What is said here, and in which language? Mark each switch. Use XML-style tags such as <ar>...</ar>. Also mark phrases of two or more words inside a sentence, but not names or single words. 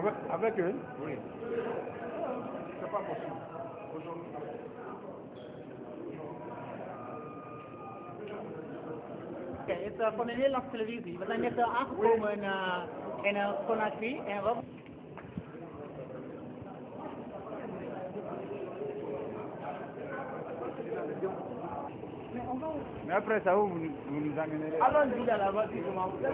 <fr>Avec eux? Oui. C'est pas possible.</fr> <nl>Oké, het is van een Nederlandse televisie. We zijn net aangekomen in Conakry en we...</nl> <fr>Mais après ça, vous nous amenez. Allons-y dans la voiture, comment vous</fr>